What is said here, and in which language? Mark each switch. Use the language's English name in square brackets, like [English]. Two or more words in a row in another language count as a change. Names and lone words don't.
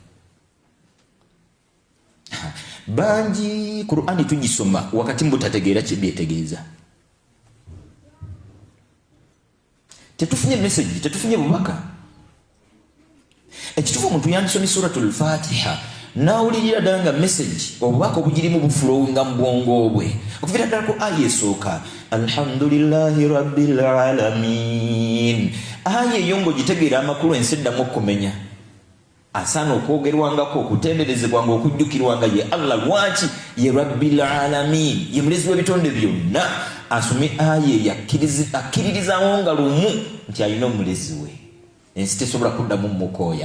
[Ganda] Bangi Qur'ani tugisoma wakati mbu tategeera kye byetegeeza. Tetufunye message, tetufunye bubaka. Ekitufu omuntu yandisomye suratul Fatiha nawulirira ddala nga message obubaka obugirimu bufulowinga mu bwongo bwe okuvira ddala ku aya esooka [Arabic] الحمد لله رب العالمين. [Ganda] Aya eyo ng'ogitegeera amakulu ensi eddamu okumenya. Asaana okwogerwangako, okutenderezebwanga, okujjukirwanga ye Allah. Lwaki? Ye [Arabic] رب العالمين, [Ganda] ye mulezi w'ebitonde byonna. Asome aya akkiririzaawo nga lumu nti alina omulezi we, ensi tesobola kuddamu mukooya.